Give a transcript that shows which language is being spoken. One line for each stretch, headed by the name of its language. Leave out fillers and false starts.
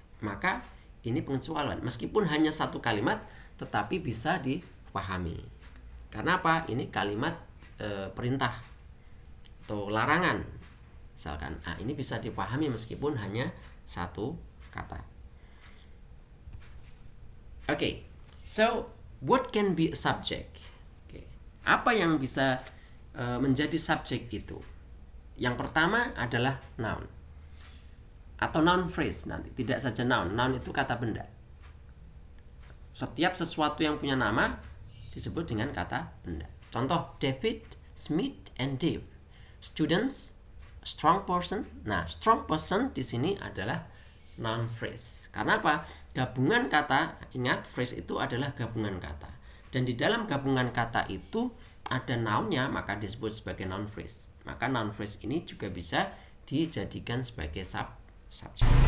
Indonesian: Maka ini pengecualian. Meskipun hanya satu kalimat, tetapi bisa dipahami. Karena apa? Ini kalimat perintah atau larangan. Misalkan, ini bisa dipahami meskipun hanya satu kata.
English: Okay, so what can be a subject? Okay.
Indonesian: Apa yang bisa menjadi subjek itu? Yang pertama adalah noun atau noun phrase nanti. Tidak saja noun. Noun itu kata benda. Setiap sesuatu yang punya nama disebut dengan kata benda. Contoh, David, Smith, and Dave.
English: Students, strong person.
Indonesian: Nah, strong person di sini adalah noun phrase. Karena apa? Gabungan kata, ingat phrase itu adalah gabungan kata. Dan di dalam gabungan kata itu ada nounnya, maka disebut sebagai noun phrase. Maka noun phrase ini juga bisa dijadikan sebagai subjek.